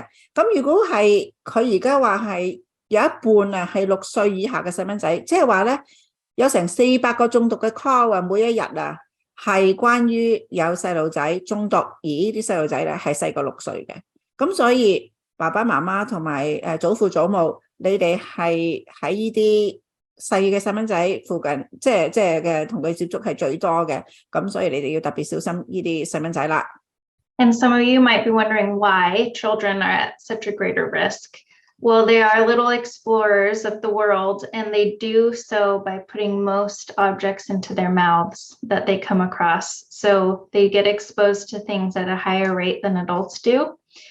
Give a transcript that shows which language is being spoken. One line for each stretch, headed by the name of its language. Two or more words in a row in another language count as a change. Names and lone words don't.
Cantonese: 咁如果係佢而家話係有一半啊係6歲以下嘅細蚊仔，即係話咧有成400個中毒嘅 call 啊，每一日啊係關於有細路仔中毒，而呢啲細路仔咧係細過6歲嘅。咁所以爸爸媽媽同埋祖父祖母，你哋係喺呢啲細嘅細蚊仔附近，即係嘅同佢接觸係最多嘅，咁所以你哋要特別小心呢啲細蚊仔啦。
English: And some of you might be wondering why children are at such a greater risk. Well, they are little explorers of the world, and they do so by putting most objects into their mouths that they come across. So they get exposed to things at a higher rate than adults do.